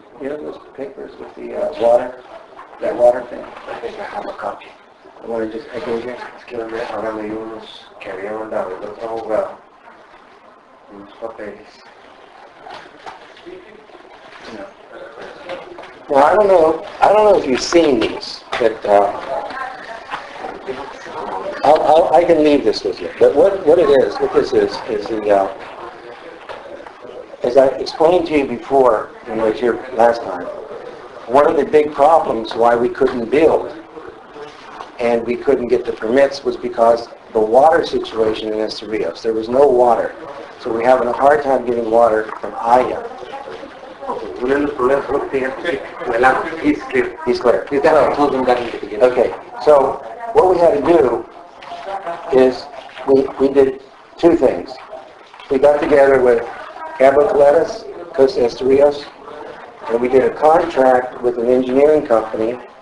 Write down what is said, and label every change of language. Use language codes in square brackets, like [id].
[en] You know those papers with the water? That water thing? I think I have a copy. I want to just, I gave you. [es] Es que ahora leí unos que había mandado el otro abogado, unos papeles. [en] Now, I don't know if you've seen these, but I can leave this with you. But what this is the, as I explained to you before when I was here last time, one of the big problems why we couldn't build and we couldn't get the permits was because the water situation in Estos Rios. There was no water. So we're having a hard time getting water from Aya. [es] Uno de los problemas fue que el agua. [en] He's clear. He's clear. He's got I told him that in the beginning. Okay, so what we had to do is we did two things. We got together with Cabocletas, Costa Estos Rios, and we did a contract with an engineering company.